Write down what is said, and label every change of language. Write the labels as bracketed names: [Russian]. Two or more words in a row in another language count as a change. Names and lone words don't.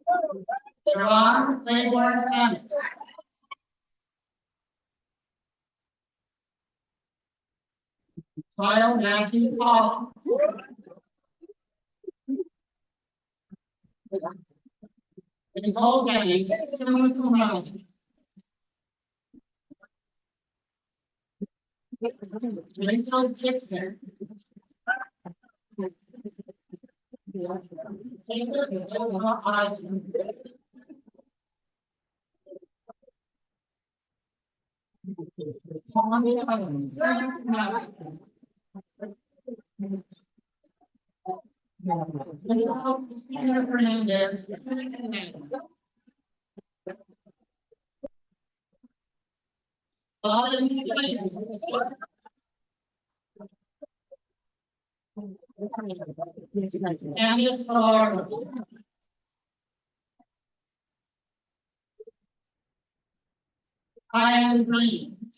[English] Ron Claiborne Clements. Kyle Matthew Collins. Nicole Banks, [Latin] summa cum laude. [English] Rachel Dixon. Taylor Noah Osmond. Paul Evans, [Latin] summa cum laude. [English] Christina Fernandez, [Latin] summa cum laude. [English] Colin Klein. Candice Florida. Ryan Green.